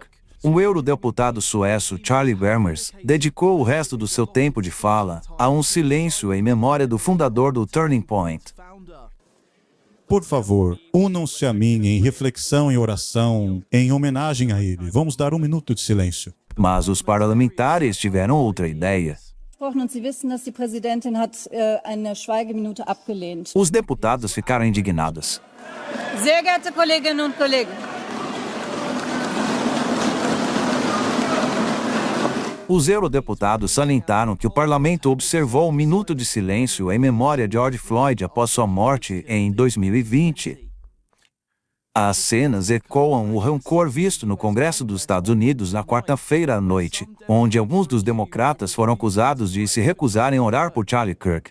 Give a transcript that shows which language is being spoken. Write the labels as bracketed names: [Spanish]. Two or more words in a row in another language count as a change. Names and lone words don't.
[Portuguese] O eurodeputado sueço Charlie Vermers dedicou o resto do seu tempo de fala a um silêncio em memória do fundador do Turning Point. Por favor, unam-se a mim em reflexão e oração em homenagem a ele. Vamos dar 1 minuto de silêncio. Mas os parlamentares tiveram outra ideia. [German] Und Sie wissen, dass die Präsidentin hat eine Schweigeminute abgelehnt. [Portuguese] Os deputados ficaram indignados. [German] Sehr geehrte Kolleginnen und Kollegen. [Portuguese] Os eurodeputados salientaram que o parlamento observou um minuto de silêncio em memória de George Floyd após sua morte em 2020. As cenas ecoam o rancor visto no Congresso dos Estados Unidos na quarta-feira à noite, onde alguns dos democratas foram acusados de se recusarem a orar por Charlie Kirk.